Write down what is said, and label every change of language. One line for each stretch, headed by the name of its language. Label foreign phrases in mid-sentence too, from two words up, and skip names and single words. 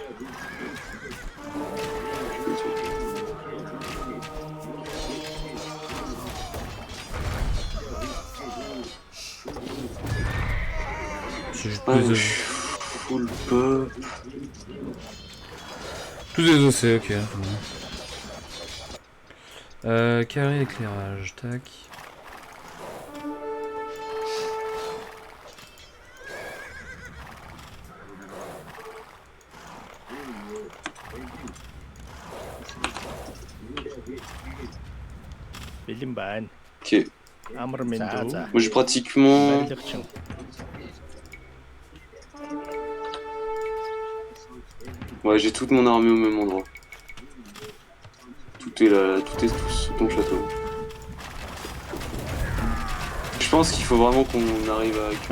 French: C'est juste Ouais, plus de... je suis full pop. Tous des OC, ok. Carré éclairage, tac.
Mongolian: Бэлэн байна.
French: Ok.
Mongolian: Амар мэндүү.
French: Moi j'ai pratiquement.
Mongolian: Барилгачин.
French: Ouais, j'ai toute mon armée au même endroit. Tout est là, tout est sous ton château. Je pense qu'il faut vraiment qu'on arrive à...